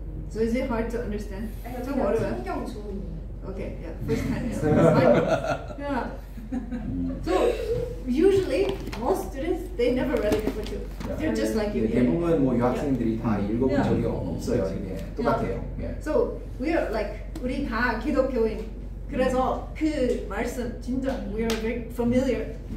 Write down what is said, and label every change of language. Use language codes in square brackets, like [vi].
[en] So is it hard to understand? [ko] 좀 어려워요? 성경 좋은. [en] Okay, yeah, first time. Yeah. So usually most students they never read it before too. They're just like you. [ko] 대부분 뭐 유학생들이 다 읽어본 적이 없어요. 이게 똑같아요. [en] So we are like [ko] 우리 다 기독교인. 그래서 그 말씀 진짜 [en] we are very familiar.